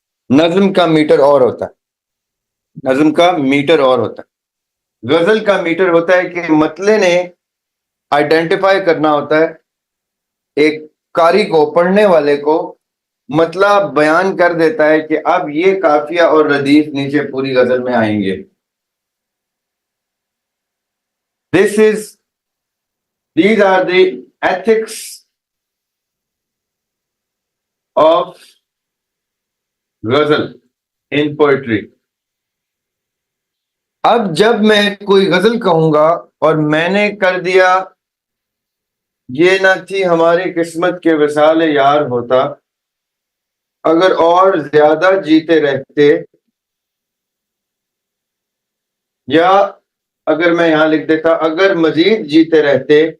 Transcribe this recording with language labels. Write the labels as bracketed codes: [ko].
[ur] نظم کا میٹر اور ہوتا ہے، نظم کا میٹر اور ہوتا ہے. غزل کا میٹر ہوتا ہے کہ مطلع نے آئیڈینٹیفائی کرنا ہوتا ہے ایک قاری کو, پڑھنے والے کو مطلب بیان کر دیتا ہے کہ اب یہ قافیہ اور ردیف نیچے پوری غزل میں آئیں گے. [en] These are the ethics of ghazal in poetry. [ur] اب جب میں کوئی غزل کہوں گا اور میں نے کر دیا یہ نہ تھی ہماری قسمت کے وصال یار ہوتا, اگر اور زیادہ جیتے رہتے, یا اگر میں یہاں لکھ دیتا اگر مزید جیتے رہتے,